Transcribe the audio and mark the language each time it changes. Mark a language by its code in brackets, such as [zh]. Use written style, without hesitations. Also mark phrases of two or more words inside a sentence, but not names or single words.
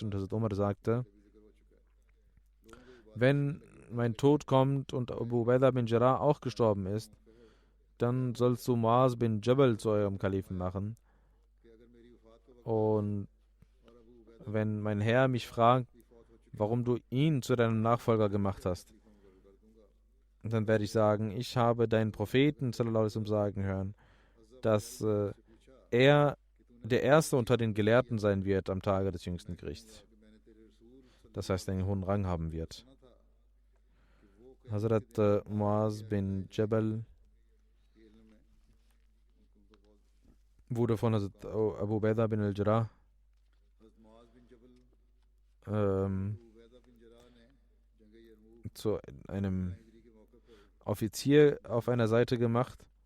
[de] Und Hazrat Umar sagte, wenn mein Tod kommt und Abu Ubaidah bin Jarrah auch gestorben ist, dann sollst du Muaz bin Jabal zu eurem Kalifen machen. Und wenn mein Herr mich fragt, warum du ihn zu deinem Nachfolger gemacht hast, dann werde ich sagen, ich habe deinen Propheten [ar] صلى الله عليه وسلم [de] sagen hören, dass er der Erste unter den Gelehrten sein wird am Tage des jüngsten Gerichts. Das heißt, einen hohen Rang haben wird. Hazrat Muaz bin Jabal wurde von Hazrat Abu Ubaidah bin al-Jarrah zu einem Offizier auf einer Seite gemacht.